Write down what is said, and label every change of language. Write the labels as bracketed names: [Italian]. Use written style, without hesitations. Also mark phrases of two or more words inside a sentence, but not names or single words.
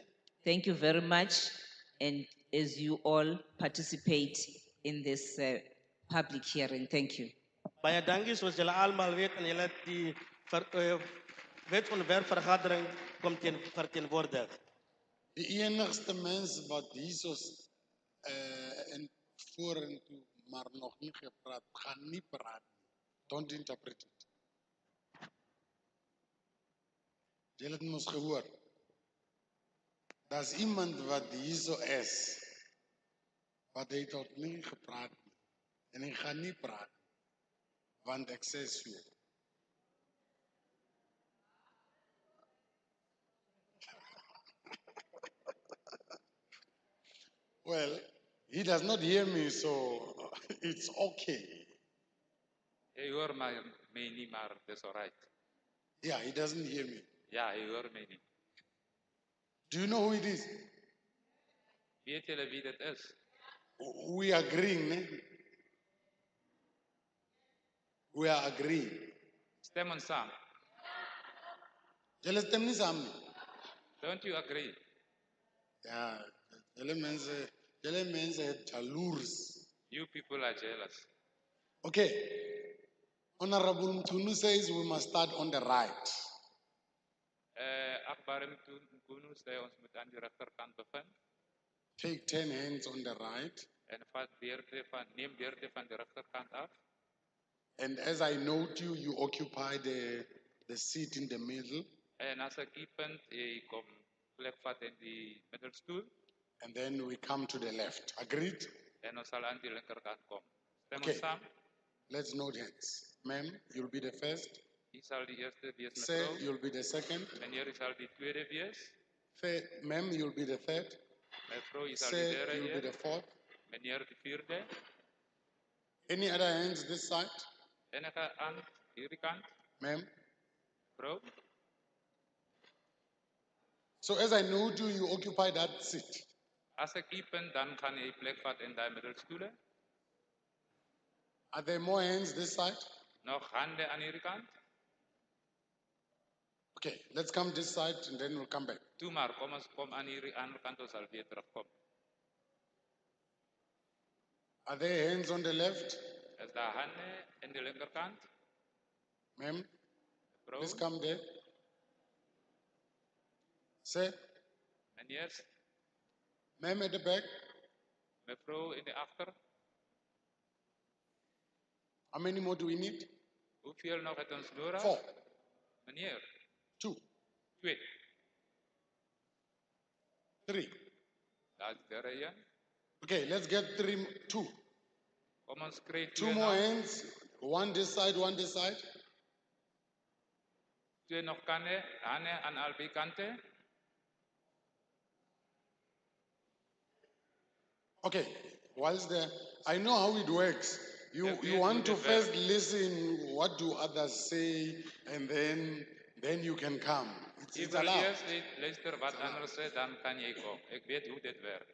[English] Thank you very much, and as you all participate in this public hearing, thank you. [Afrikaans] Baie dankie soos julle almal weet en julle die wetsontwerp vergadering kom verteenwoordig. Die enigste mens wat hiersoos en vorentoe maar nog nie gepraat, gaan nie praat. [English] Don't interpret it. [Afrikaans] Julle het mos gehoor. Daar's iemand wat hierso is, wat hy tot nie gepraat nie. En hy gaan nie praat, want ek sê so. [English] Well, he does not hear me, so it's okay. [Afrikaans] Jy hoor my nie, maar dis alright. [English] Yeah, he doesn't hear me. [Afrikaans] Ja, jy hoor my nie. [English] Do you know who it is? [Afrikaans] Weet julle wie dit is? [English] We are agreeing, ne? We are agreeing. [Afrikaans] Stem ons saam. Julle stem nie saam nie. [English] Don't you agree? [Afrikaans] Ja, julle mense het jaloers. [English] You people are jealous. Okay. Honorable Mtunu says we must start on the right. [Afrikaans] Akbar Mkunu sê ons moet aan die regterkant begin [English] Take 10 hands on the right. [Afrikaans] en neem beurte van die regterkant af. [English] And as I note you, you occupy the seat in the middle. [Afrikaans] En as ek punt, jy kom plek vat in die middelstoel [English] And then we come to the left. Agreed? [Afrikaans] en ons sal aan die linkerkant kom. Stem [English] Okay. [Afrikaans] ons saam? [English] Let's note hands. Ma'am, you'll be the first. [Afrikaans] U sal die eerste wees, Sir, mevrou. [English] you'll be the second. [Afrikaans] Meneer, u sal die tweede wees. [English] Ma'am, you'll be the third. [Afrikaans] Mevrou, u sal die [English] Sir, [Afrikaans] derde [English] you'll be the [Afrikaans] eer. [English] fourth. [Afrikaans] Meneer, die vierde. [English] Any other hands this side? [Afrikaans] Enige aan hierdie kant. [English] Ma'am. [Afrikaans] Mevrou. [English] So as I know you, you occupy that seat. [Afrikaans] As ek u punt, dan gaan jy plek vat in daai middelstoele. [English] Are there more hands this side? [Afrikaans] Nog hande aan hierdie kant. [English] Okay, let's come this side and then we'll come back. [Afrikaans] Toe maar, kom ons kom aan hierdie ander kant, ons sal weer terugkom. [English] Are there hands on the left? [Afrikaans] Is daar hande in die linkerkant? [English] Ma'am, [Afrikaans] Mevrou. [English] please come there. Sir, [Afrikaans] Meneer, [English] ma'am at the back. [Afrikaans] mevrou in die agter. [English] How many more do we need? [Afrikaans] Hoeveel nog het ons nodig? 4, Meneer, 2, 2. 3. Daar is derde een. [English] Okay, let's get 2. [Afrikaans] Kom ons kry 2 twee [English] more [Afrikaans] nog. [English] hands. One this side, one this side. [Afrikaans] Twee nog hande aan albei kante. [English] Okay, whilst there, I know how it works. You Yeah, we want do to the first listen, what do others say, and then you can come. [Afrikaans] Jy [English] It's [Afrikaans] wil [English] allowed. [Afrikaans] eers net luister wat anders sê, dan kan jy kom. Ek weet hoe dit werk.